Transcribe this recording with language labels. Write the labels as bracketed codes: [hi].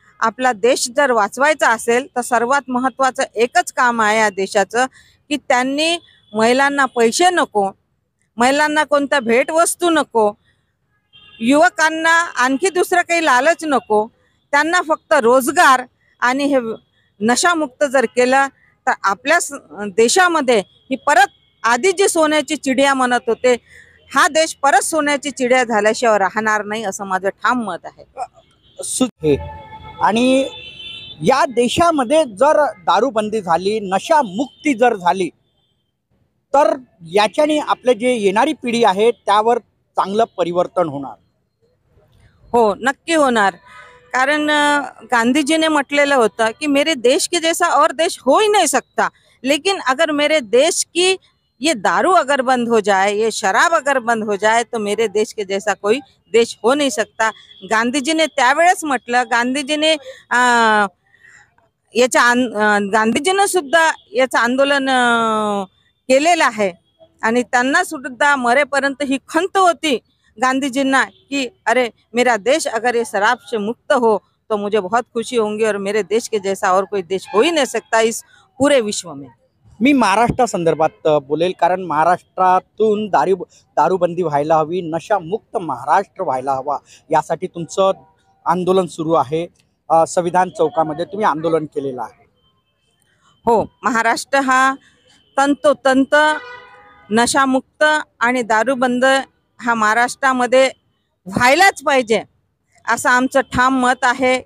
[mr] आपला देश जर वाचवायचा असेल तर सर्वात महत्त्वाचं एकच काम आहे या देशाचं की त्यांनी महिलांना पैसे नको, महिलांना कोणत्या भेटवस्तू नको, युवकांना आणखी दुसरं काही लालच नको, त्यांना फक्त रोजगार आणि हे नशामुक्त जर केलं तर आपल्या देशामध्ये ही परत आधी जी सोन्याची चिडिया म्हणत होते, हा देश परत सोन्याची चिडिया झाल्याशिवाय राहणार नाही असं माझं ठाम मत आहे। आणि या देशामध्ये जर दारूबंदी झाली, नशामुक्ती जर झाली तर याच्याने आपले जे येणारी पिढी आहे त्यावर चांगलं परिवर्तन होणार। हो, नक्की होणार। कारण गांधी ने म्हटलेलं होतं कि [hi] मेरे देश के जैसा और देश हो ही नहीं सकता, लेकिन अगर मेरे देश की ये दारू अगर बंद हो जाए, ये शराब अगर बंद हो जाए तो मेरे देश के जैसा कोई देश हो नहीं सकता। [mr] गांधीजीने त्यावेळेस म्हटलं। गांधीजीने सुद्धा याचं आंदोलन केलेलं आहे आणि त्यांना सुद्धा मरेपर्यंत ही खंत होती गांधीजींना कि [hi] अरे मेरा देश अगर ये शराब से मुक्त हो तो मुझे बहुत खुशी होंगी और मेरे देश के जैसा और कोई देश हो ही नहीं सकता इस पूरे विश्व में। [mr] मी महाराष्ट्र संदर्भात बोलेल, कारण महाराष्ट्रातून दारूबंदी व्हायला हवी, नशामुक्त महाराष्ट्र व्हायला हवा, यासाठी तुमचं आंदोलन सुरू आहे। संविधान चौकामध्ये तुम्ही आंदोलन केलेलं आहे। हो, महाराष्ट्र हा तंतोतंत नशामुक्त आणि दारूबंद हा महाराष्ट्रामध्ये व्हायलाच पाहिजे असं आमचं ठाम मत आहे।